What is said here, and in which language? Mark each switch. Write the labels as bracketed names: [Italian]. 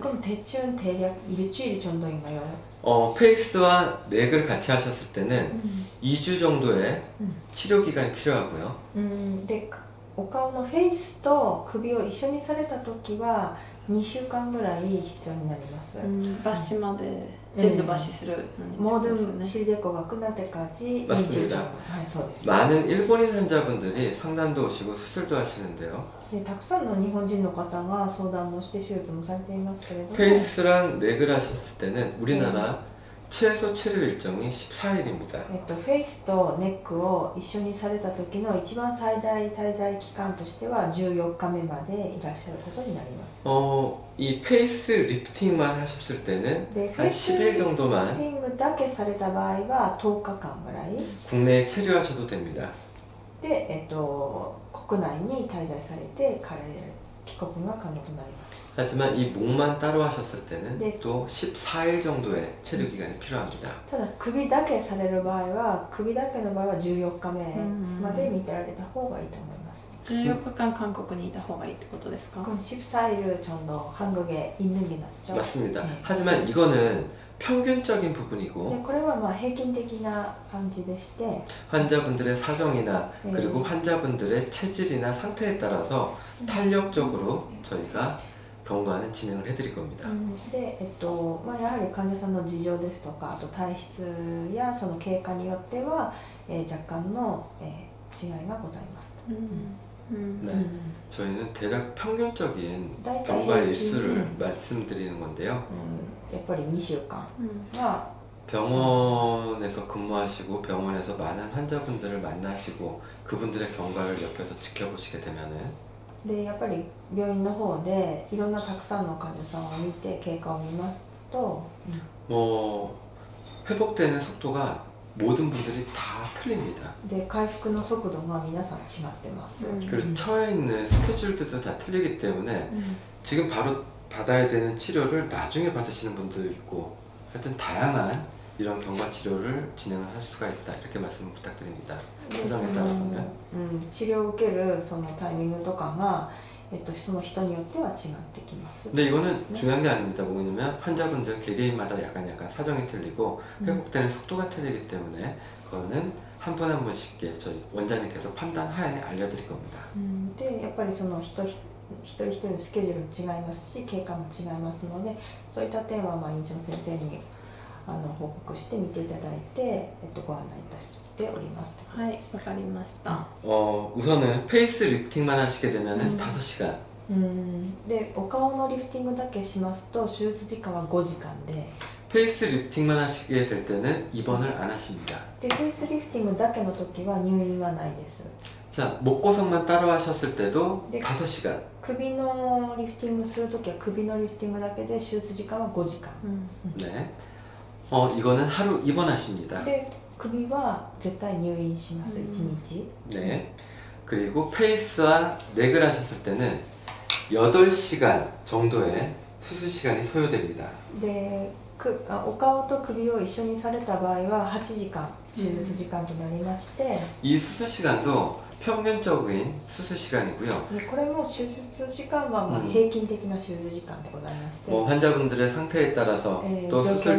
[Korean] 그럼 대충 대략 일주일 정도인가요? 페이스와 넥을 같이 하셨을 때는 2주 정도의 치료 기간이 필요하고요. [Japanese] で、お顔のフェイスと首を一緒にされた時は2週間ぐらい必要になります。抜歯まで全部抜歯するのにってことですよ [Korean] 모든 [Japanese] ね。 [Korean] 실제거가 끝날 때까지 맞습니다. 2주 정도. [Japanese] はい、そうです。 [Korean] 많은 일본인 환자분들이 상담도 오시고 수술도 하시는데요. [Japanese] で、たくさんの日本人の方が相談もして手術もされていますけれども、 [Korean] 페이스랑 넥을 하셨을 때는 우리나라 최소 치료 일정이 14일입니다. [Japanese] フェイスとネックを一緒にされた時の一番最大滞在期間としては14日目までいらっしゃることになります。 [Korean] 이 페이스 리프팅만 하셨을 때는 [Japanese] で [Korean] 한 10일 [Japanese] フェイスリフ [Korean] 정도만 [Japanese] ティングだけされた場合は10日間ぐらい [Korean] 국내에 체류하셔도 됩니다. [Japanese] で、国内に滞在されて帰国が可能となります。 [Korean] 하지만 이 목만 따로 하셨을 때는 네. 또 14일 정도의 체류 기간이 필요합니다. [Japanese] ただ首だけされる場合は首だけの場合は14日目まで見てられた方がいいと思います。 14日間韓国にいた方がいいってことですか？ [Korean] 그럼 14일을 정도 한국에 있는 게 낫죠. 맞습니다. 네. 하지만 이거는 평균적인 부분이고 [Japanese] でこれはまあ平均的な感じでして [Korean] 환자분들의 사정이나 네. 그리고 환자분들의 체질이나 상태에 따라서 탄력적으로 저희가 경과는 진행을 해드릴 겁니다. [Japanese] で、まあ、やはり患者さんの事情ですとかあと体質やその経過によっては、若干の、違いがございます。 [Korean] 네, 저희는 대략 평균적인 [Japanese] 大体 [Korean] 경과 [Japanese] 平均 [Korean] 일수를 말씀드리는 건데요. [Japanese] やっぱり2週間が [Korean] 병원에서 근무하시고 병원에서 많은 환자분들을 만나시고 그분들의 경과를 옆에서 지켜보시게 되면은 [Japanese] でやっぱり病院の方でいろんなたくさんの患者さんを見て経過を見ますと、 [Korean] 뭐 회복되는 속도가 모든 분들이 다 틀립니다. [Japanese] で回復の速度が皆さん違ってます。 [Korean] 그리고 처해 있는 스케줄들도 다 틀리기 때문에 지금 바로 받아야 되는 치료를 나중에 받으시는 분도 있고 하여튼 다양한 이런 경과 치료를 진행을 할 수가 있다 이렇게 말씀을 부탁드립니다. [Japanese] で [Korean] 사정에 [Japanese] その [Korean] 따라서는 [Japanese] 治療を受けるそのタイミングとかが、その人によっては違ってきます。 [Korean] 근데 이거는 중요한 게 아닙니다. 뭐냐면 환자분들 개개인마다 약간 사정이 틀리고 회복되는 속도가 틀리기 때문에 그거는 한 분 한 분씩께 저희 원장님께서 판단하에 알려드릴 겁니다. [Japanese] でやっぱりその一人一人のスケジュールも違いますし経過も違いますのでそういった点はまあ院長先生に報告して見ていただいて、ご案内いたしております。はい、わかりました。 [Korean] 우선은 페이스 리프팅만 하시게 되면은 5시간 [Japanese] でお顔のリフティングだけしますと手術時間は5時間で [Korean] 페이스 리프팅만 하시게 될 때는 입원을 안 하십니다. [Japanese] でフェイスリフティングだけの時は入院はないです。 [Korean] 자, 목고성만 따로 하셨을 때도 네. 5시간 [Japanese] 首のリフティングする時は首のリフティングだけで手術時間は5時間 [Korean] 네. 이거는 하루 입원하십니다. [Japanese] で首は絶対入院します、1日 [Korean] 네. 그리고 페이스와 넥을 하셨을 때는 8시간 정도의 수술 시간이 소요됩니다. [Japanese] でお顔と首を一緒にされた場合は8時間手術時間となりまして、 [Korean] 이 수술 시간도 평균적인 수술 시간이고요. [Japanese] でこれも手術時間はまあ平均的な手術時間でございまして、 [Korean] 뭐 환자분들의 상태에 따라서 또 수술